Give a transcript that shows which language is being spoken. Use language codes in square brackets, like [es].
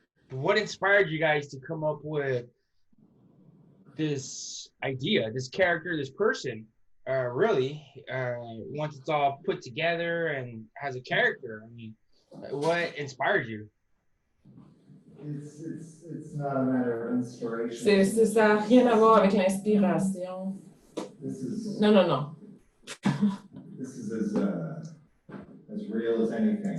[en] What inspired you guys to come up with this idea, this character, this person? Really, once it's all put together and has a character. I mean, what inspired you? It's not a matter of inspiration. [fr] Ça n'a rien à voir avec l'inspiration. Non, non, non. [en] This is as real as anything.